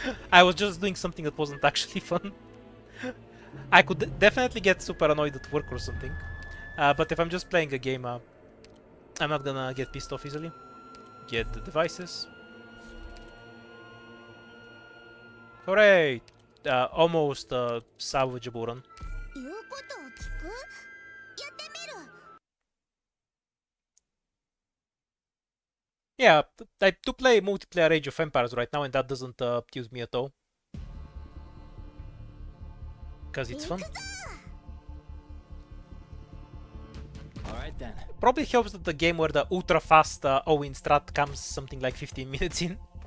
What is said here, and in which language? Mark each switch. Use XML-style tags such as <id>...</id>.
<en>I was just doing something that wasn't actually fun. I could definitely get super annoyed at work or something, but if I'm just playing a game, I'm not gonna get pissed off easily. Get the devices. Hooray! Almost salvageable run.</en> <ja>言うことを聞くやってみる</ja> <en>Yeah, I do play multiplayer Age of Empires right now, and that doesn't use me at all. Because it's fun. Alright then. Probably helps that the game where the ultra fast all-in strat comes something like 15 minutes in.</en>